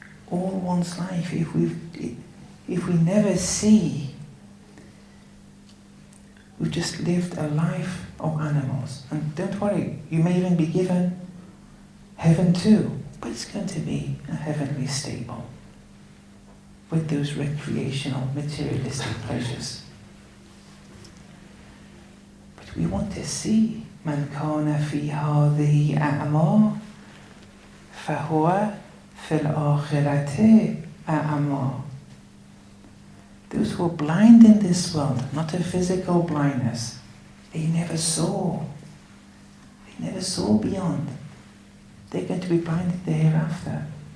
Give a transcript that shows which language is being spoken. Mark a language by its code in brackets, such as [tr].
[en] All one's life, if we never see, we've just lived a life of animals. And don't worry, you may even be given heaven too, but it's going to be a heavenly stable with those recreational, materialistic pleasures. But we want to see [ar] من كان في هذه أعمى فهو في الآخرة أعمى. [en] Those who are blind in this world, not a physical blindness, they never saw. They never saw beyond. They're going to be blind in the hereafter.